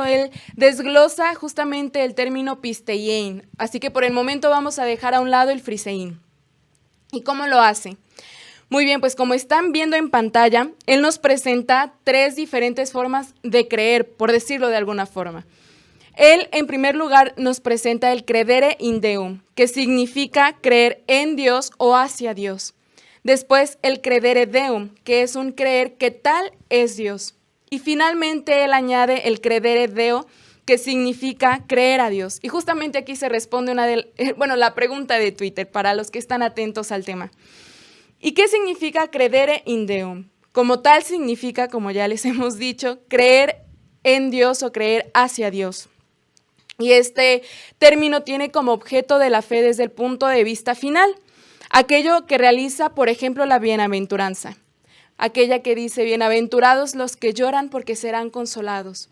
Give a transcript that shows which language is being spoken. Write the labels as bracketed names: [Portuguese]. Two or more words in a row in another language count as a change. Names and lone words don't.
[Spanish] Él desglosa justamente el término pisteiein, así que por el momento vamos a dejar a un lado el frisein. ¿Y cómo lo hace? Muy bien, pues como están viendo en pantalla, él nos presenta 3 diferentes formas de creer, por decirlo de alguna forma. Él, en primer lugar, nos presenta el [Latin] credere in Deum, [Spanish] que significa creer en Dios o hacia Dios. Después, el [Latin] credere Deum, [Spanish] que es un creer que tal es Dios. Y finalmente, él añade el [Latin] credere Deo, [Spanish] que significa creer a Dios. Y justamente aquí se responde la pregunta de Twitter, para los que están atentos al tema. ¿Y qué significa [Latin] credere in Deum? [Spanish] Como tal significa, como ya les hemos dicho, creer en Dios o creer hacia Dios. Y este término tiene como objeto de la fe desde el punto de vista final, aquello que realiza, por ejemplo, la bienaventuranza, aquella que dice, bienaventurados los que lloran porque serán consolados.